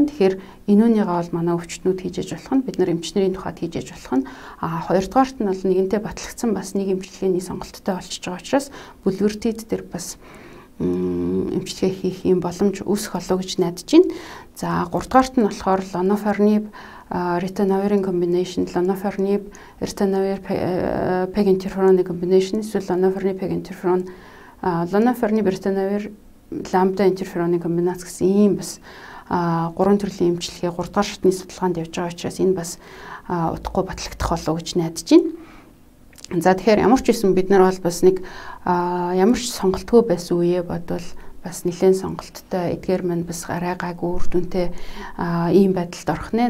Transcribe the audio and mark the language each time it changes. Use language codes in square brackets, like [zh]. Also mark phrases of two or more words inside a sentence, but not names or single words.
[mn] Тэгэхээр энүүнийгээ бол манай өвчтнүүд хийж болох нь бид нар эмчнэрийн тухайд хийж болох нь хоёрдугаарт нь бол нэгэнтээ батлагдсан бас нэг эмчилгээний сонголттой болчихж байгаа учраас бүлвэртид дээр бас эмчилгээ хийх юм боломж үүсэх болов гэж найдаж байна. За гуравдугаарт нь болохоор Lonafarnib ritonavir combination, Lonafarnib ritonavir peg interferon combination, эсвэл Lonafarnib peg interferon, Lonafarnib ritonavir ламда интерфероны комбинац гэсэн ийм бас 3 төрлийн эмчилгээ 3 дугаар шатны судалгаанд явж байгаа учраас энэ бас утгагүй батлагдах болов гэж найдаж байна. За тэгэхээр ямар ч байсан бид нар бол бас нэг ямар ч сонголтгүй байсан үеэ бодвол бас нэлээд сонголттой эдгээр маань бас арай гайгүй үр дүнтэй ийм байдалд орох нэ.